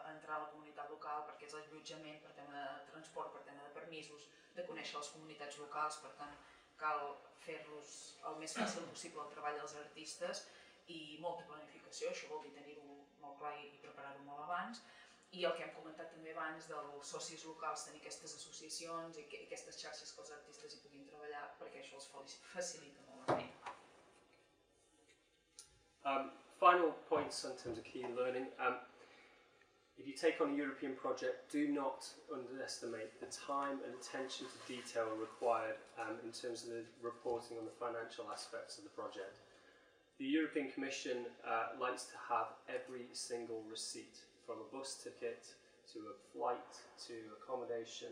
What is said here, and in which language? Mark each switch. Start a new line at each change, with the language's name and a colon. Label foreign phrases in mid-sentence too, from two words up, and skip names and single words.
Catalan: a la comunitat local perquè és l'allotjament per tema de transport, per tema de permisos, de conèixer les comunitats locals, per tant cal fer-los el més fàcil possible el treball dels artistes i molta planificació, això vol dir tenir-ho molt clar i preparar-ho molt abans, i el que hem comentat també abans dels socis locals, tenir aquestes associacions i aquestes xarxes que els artistes hi puguin treballar, perquè això els facilita molt la feina.
English: Final points in terms of key learning. If you take on a European project, do not underestimate the time and attention to detail required in terms of the reporting on the financial aspects of the project. The European Commission likes to have every single receipt, from a bus ticket to a flight to accommodation.